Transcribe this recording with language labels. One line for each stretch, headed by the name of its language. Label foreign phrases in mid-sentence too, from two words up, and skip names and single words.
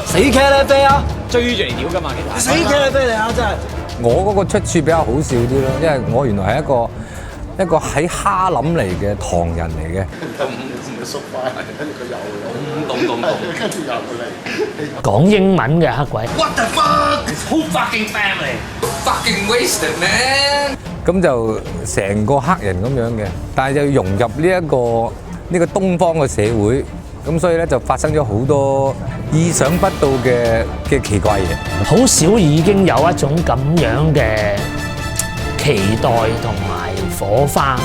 Cantonese: 死茄喱啡啊！追住嚟屌㗎嘛，其實。死茄喱啡你啊！真係。我嗰個出處比較好笑啲咯，因為我原來係一個喺哈林嚟嘅唐人嚟嘅。縮翻，跟住佢又懂，跟住又嚟。講英文嘅黑鬼。
English: What the fuck? Who fucking family? Fucking wasted man！
Cantonese: 咁就成個黑人咁樣嘅，但係就融入呢個東方嘅社會，咁所以咧就發生咗好多意想不到嘅奇怪嘢。好少已經有一種咁樣嘅期待同埋火花。